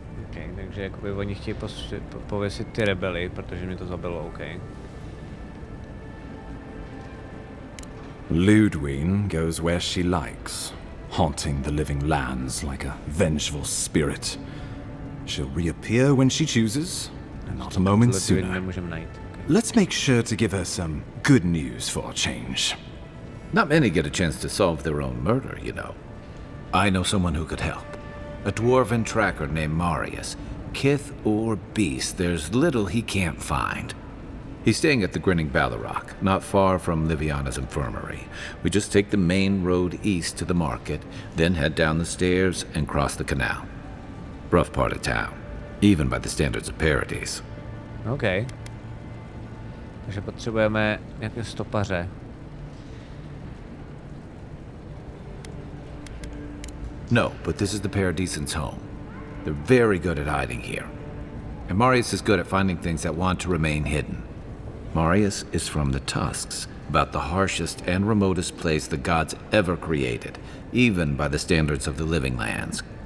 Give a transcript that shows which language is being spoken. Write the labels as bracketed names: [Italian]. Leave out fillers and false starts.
[Czech] Okay, takže jakoby oni chtějí pověsit ty rebely, protože mě to zabilo, OK. [English] Ludwig goes where she likes, haunting the living lands like a vengeful spirit. She'll reappear when she chooses, and not a moment sooner. Let's make sure to give her some good news for a change. Not many get a chance to solve their own murder, you know. I know someone who could help. A dwarven tracker named Marius. Kith or beast, there's little he can't find. He's staying at the Grinning Ballarrock, not far from Liviana's infirmary. We just take the main road east to the market, then head down the stairs and cross the canal. Rough part of town, even by the standards of Paradise. OK. [Czech] Takže potřebujeme nějaké stopaře. [English] No, but this is the Paradisan's home. They're very good at hiding here. And Marius is good at finding things that want to remain hidden. Marius is from the Tusks, about the harshest and remotest place the gods ever created, even by the standards of the living lands.